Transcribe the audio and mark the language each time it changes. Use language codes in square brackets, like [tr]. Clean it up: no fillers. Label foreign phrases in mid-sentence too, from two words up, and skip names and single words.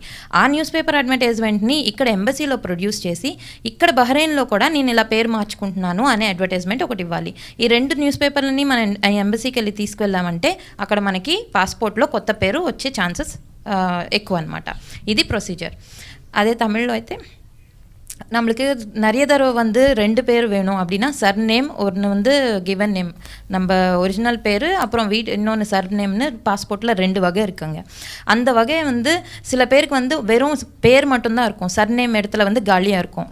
[te] ఆ [en] news paper advertisementni [te] ఇక్కడ ఎంబసీలో ప్రొడ్యూస్ చేసి ఇక్కడ బహ్రెయిన్లో కూడా నేను ఇలా పేరు మార్చుకుంటున్నాను అనే అడ్వర్టైజ్మెంట్ ఒకటి ఇవ్వాలి. ఈ 2 [en] news paperlani [te] మనం ఎంబసీకి వెళ్ళి తీసుకెళ్ళామంటే అక్కడ మనకి పాస్పోర్ట్లో కొత్త పేరు వచ్చే ఛాన్సెస్ ఎక్కువ అనమాట. ఇది ప్రొసీజర్. [ta] அதே தமிழில் అయితే நம்மளுக்கு நிறைய தடவை வந்து 2 பேர் வேணும் அப்படின்னா சர்நேம், ஒன்று வந்து [en] given name [ta] நம்ம ஒரிஜினல் பேர், அப்புறம் இன்னொன்று சர்நேம்னு பாஸ்போர்ட்டில் 2 வகை இருக்குங்க. அந்த வகையை வந்து சில பேருக்கு வந்து வெறும் பேர் மட்டும்தான் இருக்கும், சர்நேம் இடத்துல வந்து காலியாக இருக்கும்.